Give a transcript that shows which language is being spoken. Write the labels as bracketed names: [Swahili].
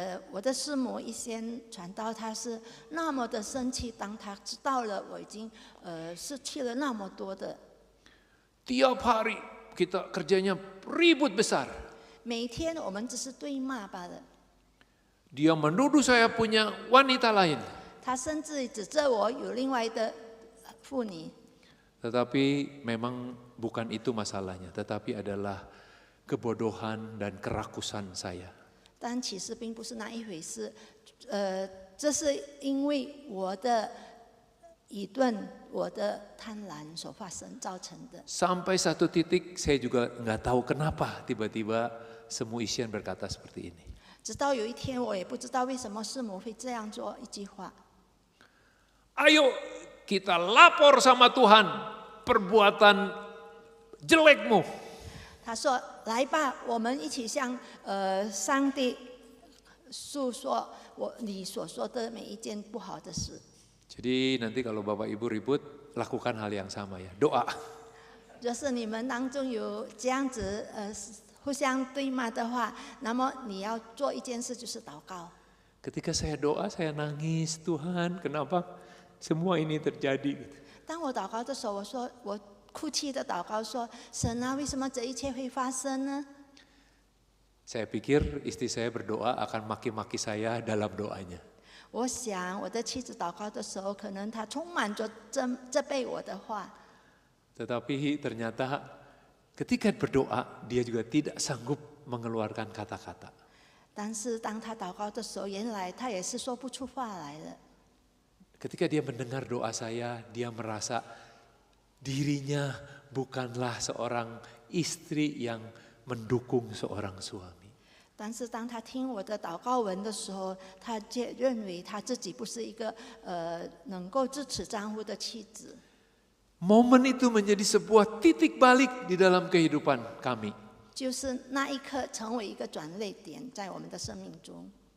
[Chinese] 我的师母一先传道，她是那么的生气，当她知道了我已经失去了那么多的。 [Indonesian] Tiap hari kita kerjanya ribut besar. [Chinese] 每天我们只是对骂罢了。 [Indonesian] Dia menuduh saya punya wanita lain. [Chinese] 她甚至指责我有另外的妇女。 [Indonesian] Tetapi memang bukan itu masalahnya, tetapi adalah kebodohan dan kerakusan saya. [Chinese] 但其实并不是那一回事，这是因为我的愚钝、我的贪婪所造成的。 [Indonesian] Sampai satu titik saya juga nggak tahu kenapa tiba-tiba semua isian berkata seperti ini. [Chinese] 直到有一天，我也不知道为什么师母会这样做一句话。 [Indonesian] Ayo kita lapor sama Tuhan perbuatan jelekmu. [Chinese] 他说：“来吧，我们一起向上帝诉说你所说的每一件不好的事。” [Indonesian] Jadi nanti kalau Bapak Ibu ribut, lakukan hal yang sama ya, doa. [Chinese] 就是你们当中有这样子互相对骂的话，那么你要做一件事，就是祷告。 [Indonesian] Ketika saya doa, saya nangis, Tuhan kenapa semua ini terjadi? [Chinese] 当我祷告的时候，我哭泣的祷告说：“神啊，为什么这一切会发生呢？” [Indonesian] Saya pikir istri saya berdoa akan maki-maki saya dalam doanya. [Chinese] 我想我的妻子祷告的时候，可能她充满着责备我的话。 [Indonesian] Tetapi ternyata ketika berdoa, dia juga tidak sanggup mengeluarkan kata-kata. [Chinese] 但是当她祷告的时候，原来她也是说不出话来了。 [Indonesian] Ketika dia mendengar doa saya, dia merasa dirinya bukanlah seorang istri yang mendukung seorang suami. [Chinese] 但是当她听我的祷告文的时候，她却认为她自己不是一个能够支持丈夫的妻子。 [Indonesian] Momen itu menjadi sebuah titik balik di dalam kehidupan kami. [Chinese] 就是那一刻成为一个转捩点，在我们的生命中。